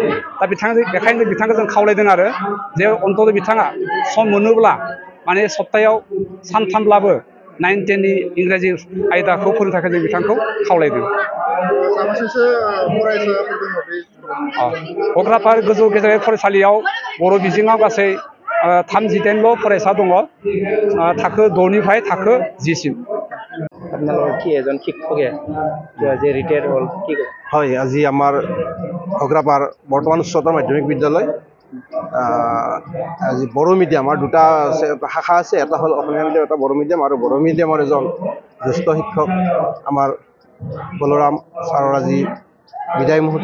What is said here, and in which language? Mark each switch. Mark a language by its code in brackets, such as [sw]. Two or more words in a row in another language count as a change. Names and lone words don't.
[brx] दा बेखायनो बिथांखौ जों खावलायदों आरो जे अन्तत बिथाङा सम मोनोब्ला माने सप्तायाव सानथामब्लाबो 9, 10नि इंराजि आयदाखौ फोरोंनो थाखाय जों बिथांखौ खावलायदों। घग्रापार गोजौ गेजेरारि फरायसालियाव बर' बिजोङाव गासै 38ल' फरायसा दङ थाखो 6निफ्राय थाखो 10सिम। [as] আপোনালোকৰ কি এজন শিক্ষকে যে ৰিটায়াৰ হ'ল কি ক'ব? হয়, আজি আমাৰ ঘগ্ৰাপাৰ বৰ্তমান উচ্চতৰ মাধ্যমিক বিদ্যালয় আজি বড়ো মিডিয়ামৰ দুটা শাখা আছে, এটা হ'ল অসমীয়া মিডিয়াম, এটা বড়ো মিডিয়াম। আৰু বড়ো মিডিয়ামৰ এজন জ্যেষ্ঠ শিক্ষক আমাৰ বলৰাম ছাৰৰ আজি বিদায় মুহূৰ্ত।